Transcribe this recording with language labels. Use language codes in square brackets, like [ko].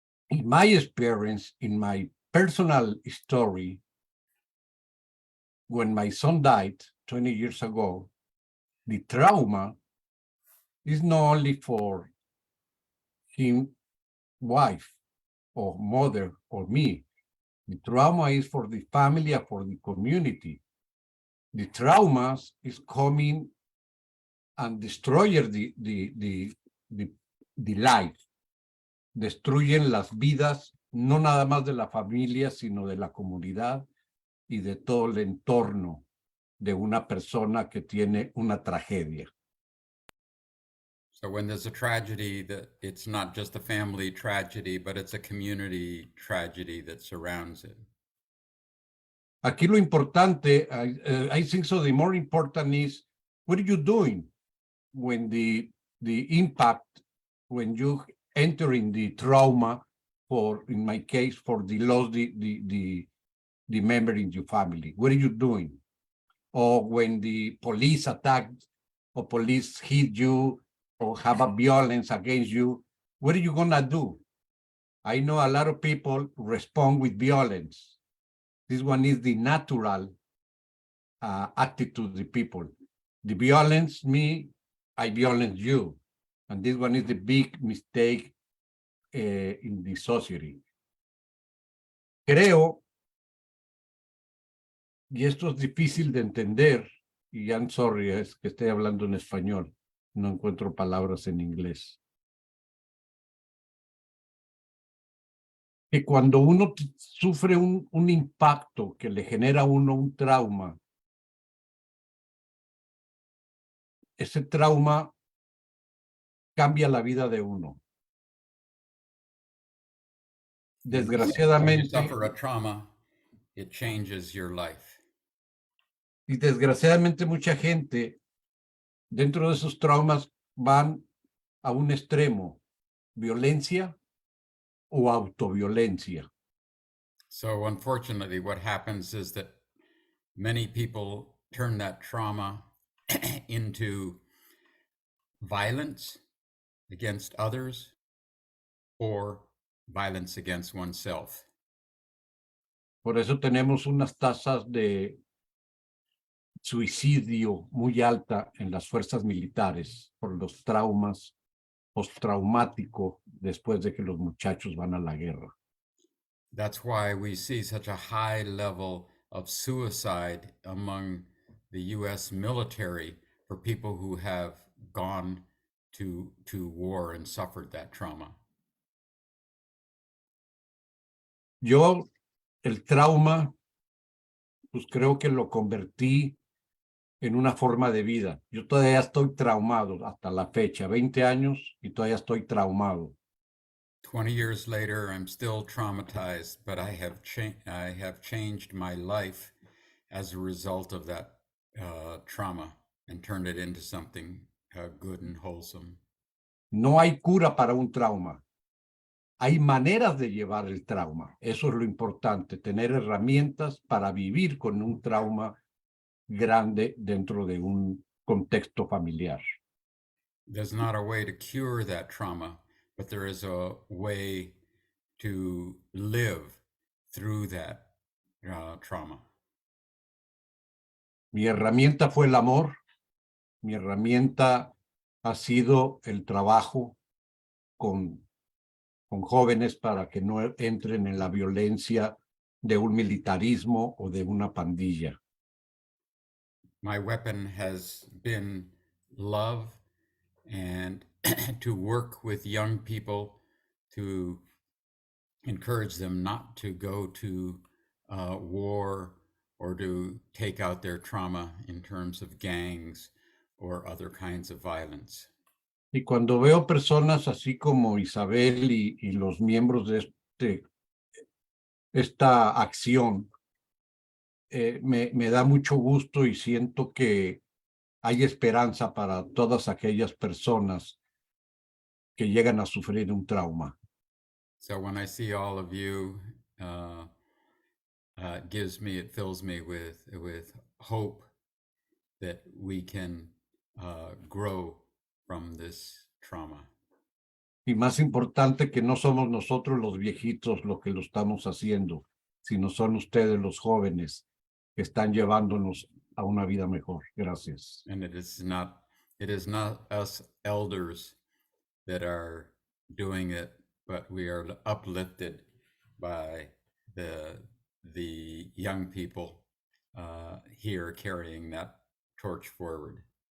[en] In my experience, in my personal story, when my son died 20 years ago, the trauma is not only for him, wife, or mother, or me. The trauma is for the family and for the community. The traumas is coming and destroying the life, [es] destruyen las vidas, no nada más de la familia, sino de la comunidad y de todo el entorno de una persona que tiene una tragedia. [en] So when there's a tragedy, that it's not just a family tragedy, but it's a community tragedy that surrounds it. [es] Aquí lo importante, [en] I think so, the more important is, what are you doing when the impact, when you enter in the trauma, for, in my case, for the loss, the member in your family? What are you doing? Or when the police attack, or police hit you, or have a violence against you, what are you gonna do? I know a lot of people respond with violence. This one is the natural attitude to the people. The violence me, I violence you. And this one is the big mistake in the society. [es] Creo, y esto es difícil de entender, y [en] I'm sorry, [es] es que estoy hablando en español, no encuentro palabras en inglés. Que cuando uno sufre un impacto que le genera a uno un trauma, ese trauma cambia la vida de uno. [en] When you [es] Desgraciadamente, [en] suffer a trauma, it changes your life. [es] y desgraciadamente mucha gente dentro de esos traumas van a un extremo, violencia o autoviolencia. [en] So unfortunately, what happens is that many people turn that trauma into violence against others or violence against oneself. [es] Por eso tenemos unas tasas de suicidio muy alta en las fuerzas militares por los traumas postraumáticos después de que los muchachos van a la guerra. [en] That's why we see such a high level of suicide among the US military for people who have gone to war and suffered that trauma. [es] Yo, el trauma, pues creo que lo convertí en una forma de vida. Yo todavía estoy traumado hasta la fecha, 20 años y todavía estoy traumado. [en] 20 years later, I'm still traumatized, but I have changed my life as a result of that trauma and turned it into something good and wholesome. [es] No hay cura para un trauma. Hay maneras de llevar el trauma. Eso es lo importante, tener herramientas para vivir con un trauma grande dentro de un contexto familiar. [en] There's not a way to cure that trauma, but there is a way to live through that trauma. [es] Mi herramienta fue el amor. Mi herramienta ha sido el trabajo con jóvenes para que no entren en la violencia de un militarismo o de una pandilla. [en] My weapon has been love and to work with young people to encourage them not to go to war or to take out their trauma in terms of gangs or other kinds of violence. [es] Y cuando veo personas así como Isabel y los miembros de esta acción, me da mucho gusto y siento que hay esperanza para todas aquellas personas que llegan a sufrir un trauma. [en] So when I see all of you, it fills me with hope that we can grow from this trauma. [es] Y más importante, que no somos nosotros los viejitos los que lo estamos haciendo, sino son ustedes los jóvenes que están llevándonos a una vida mejor. Gracias. [en] And it is not us elders that are doing it, but we are uplifted by the young people here carrying that torch forward.